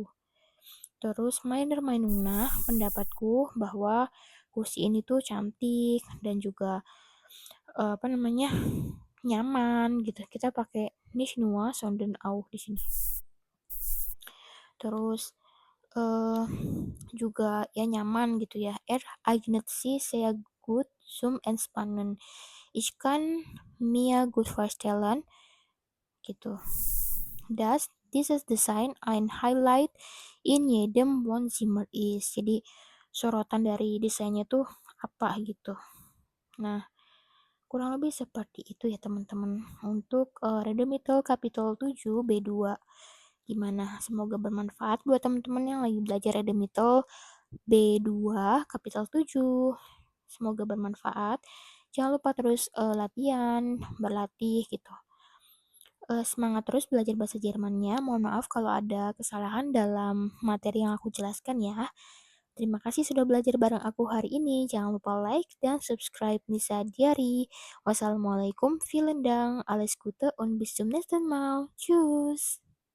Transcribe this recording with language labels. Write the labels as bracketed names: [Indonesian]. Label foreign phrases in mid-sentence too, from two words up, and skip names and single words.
[German] Terus meiner Meinung nach, [Indonesian] pendapatku bahwa kursi ini tuh cantik dan juga nyaman gitu. Kita pakai [German] nicht nur sondern auch [Indonesian] di sini. Terus juga ya nyaman gitu ya. [German] Eignet sich sehr gut zum Entspannen. Ich kann mir gut vorstellen gitu. Dass dieses Design ein Highlight in jedem Wohnzimmer ist. [Indonesian] Jadi sorotan dari desainnya tuh apa gitu. Nah, kurang lebih seperti itu ya teman-teman untuk Redemital Kapitel 7 B2. Gimana? Semoga bermanfaat buat teman-teman yang lagi belajar Redemital B2 Kapitel 7. Semoga bermanfaat. Jangan lupa terus latihan, berlatih gitu. Semangat terus belajar bahasa Jermannya. Mohon maaf kalau ada kesalahan dalam materi yang aku jelaskan ya. Terima kasih sudah belajar bareng aku hari ini. Jangan lupa like dan subscribe Nisa Diary. Wassalamualaikum, [German] vielen Dank, alles Gute und bis zum nächsten Mal. Tschüss.